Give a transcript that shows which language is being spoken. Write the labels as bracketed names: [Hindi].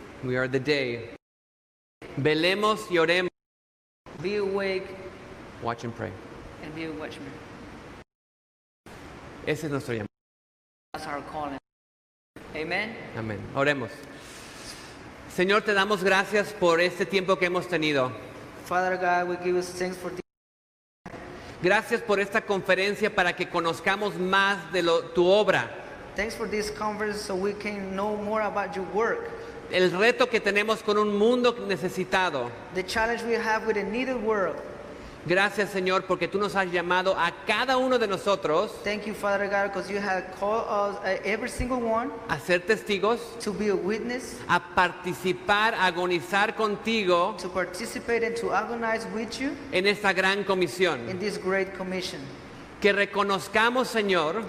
[English] We are the day. [Spanish] Velemos y oremos. [English] Be awake Watch and pray. and be a watchman. [Spanish] Ese es nuestro llamado. [English] That's our calling. Amen. [Spanish] Amén. Oremos. Señor, te damos gracias por este tiempo que hemos tenido. [English] Father God, we give you thanks for this. [Spanish] Gracias por esta conferencia para que conozcamos más de tu obra. [English] Thanks for this conference so we can know more about your work. [Spanish] El reto que tenemos con un mundo necesitado. [English] The challenge we have with a needed world. [Spanish] Gracias, Señor, porque tú nos has llamado a cada uno de nosotros [English] Thank you, Father God, because you have called us, every single one, [Spanish] a ser testigos, [English] to be a witness, [Spanish] a participar, a agonizar contigo [English] to participate and to agonize with you [Spanish] en esta gran comisión. [English] in this great commission. [Spanish] Que reconozcamos, Señor,